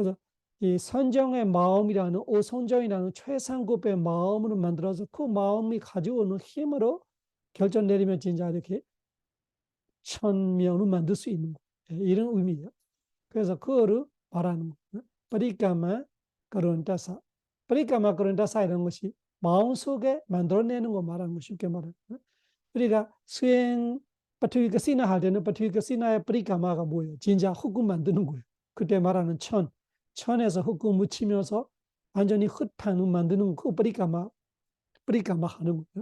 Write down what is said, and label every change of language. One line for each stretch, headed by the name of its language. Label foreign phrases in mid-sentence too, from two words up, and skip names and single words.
Korean: 그래서 이 선정의 마음이라는 오선정이라는 최상급의 마음으로 만들어서 그 마음이 가지고 오는 힘으로 결정 내리면 진짜 이렇게 천명을 만들 수 있는 거예요. 이런 의미예요. 그래서 그거를 말하는 거예요. ปริกรรม 그런다사.ปริกรรม 그런다사 이런 것이 마음속에 만들어내는 거 말하는 거 쉽게 말하는 거예요. 우리가 수행 파투위가시나 할 때는 파투위가시나의 ปริกรรม가 뭐예요? 진짜 흙을 만드는 거예요. 그때 말하는 천에서 흙을 묻히면서 완전히 흙탕을 만드는 그 ปริกรรม 하는 거예요.